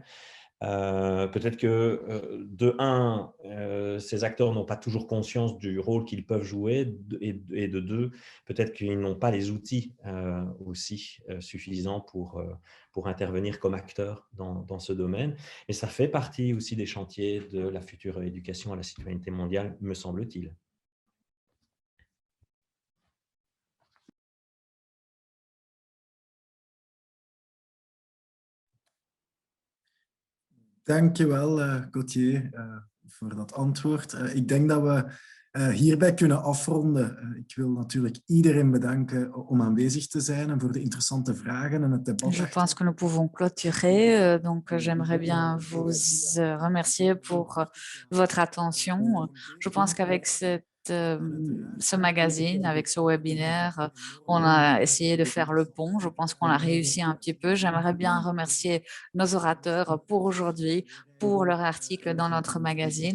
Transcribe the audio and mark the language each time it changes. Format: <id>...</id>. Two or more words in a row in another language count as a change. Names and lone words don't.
<fr>Peut-être que, ces acteurs n'ont pas toujours conscience du rôle qu'ils peuvent jouer, et de deux, peut-être qu'ils n'ont pas les outils aussi suffisants pour intervenir comme acteurs dans ce domaine. Et ça fait partie aussi des chantiers de la future éducation à la citoyenneté mondiale, me semble-t-il.</fr> <nl>Dankjewel, Gauthier, voor dat antwoord. Ik denk dat we hierbij kunnen afronden. Ik wil natuurlijk iedereen bedanken om aanwezig te zijn en voor de interessante vragen en het debat.</nl> <fr>Je pense que nous pouvons clôturer. Donc, j'aimerais bien vous remercier pour votre attention. Je pense qu'avec ce magazine, avec ce webinaire, on a essayé de faire le pont. Je pense qu'on a réussi un petit peu. J'aimerais bien remercier nos orateurs pour aujourd'hui, pour leur article dans notre magazine.</fr>